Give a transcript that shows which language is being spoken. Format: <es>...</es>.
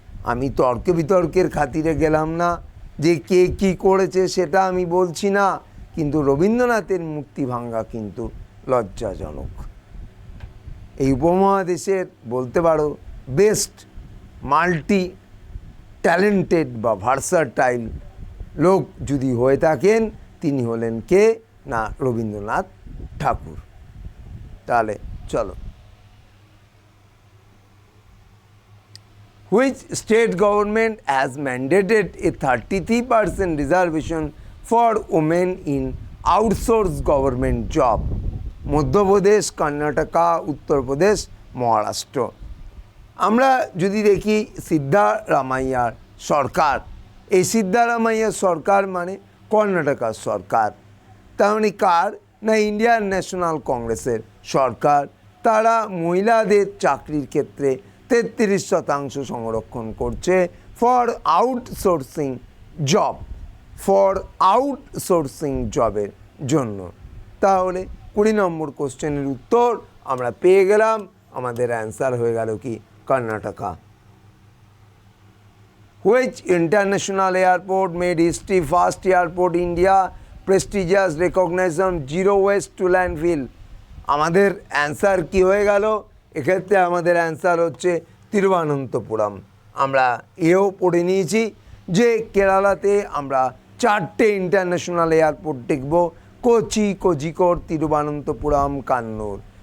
<bn>আমি তর্ক বিতর্কের খাতিরে গেলাম না, যে কে কী করেছে সেটা আমি বলছি না, কিন্তু রবীন্দ্রনাথের মূর্তি ভাঙা কিন্তু লজ্জাজনক। এই উপমহাদেশের বলতে পারো বেস্ট মাল্টি ট্যালেন্টেড বা ভার্সাটাইল লোক যদি হয়ে থাকেন, তিনি হলেন কে না, রবীন্দ্রনাথ ঠাকুর। তাহলে চলো,</bn> <en>which state government has mandated a 33% reservation for women in outsourced government job?</en> <bn>Madhya Pradesh, Karnataka, Uttar Pradesh, Maharashtra. আমরা যদি দেখি সিদ্ধারামাইয়ার সরকার, এই সিদ্ধারামাইয়ার সরকার মানে কর্ণাটকার সরকার। তাহলে কার না, ইন্ডিয়ান ন্যাশনাল কংগ্রেসের সরকার। তারা মহিলাদের চাকরির ক্ষেত্রে 33% সংরক্ষণ করছে</bn> <en>for outsourcing job,</en> <bn>for outsourcing জবের জন্য। তাহলে 20 নম্বর কোশ্চেনের উত্তর আমরা পেয়ে গেলাম। আমাদের অ্যান্সার হয়ে গেল কি, Karnataka.</bn> <en>Which international airport made history first airport India prestigious recognition zero waste to landfill?</en> <bn>আমাদের অ্যান্সার কি হয়ে গেল? এক্ষেত্রে আমাদের অ্যান্সার হচ্ছে তিরুবনন্তপুরম। আমরা এও পড়ে নিয়েছি যে কেরালাতে আমরা 4টে ইন্টারন্যাশনাল এয়ারপোর্ট দেখব, কোচি, কোঝিকোড, তিরুবনন্তপুরম, কান্নুর।</bn>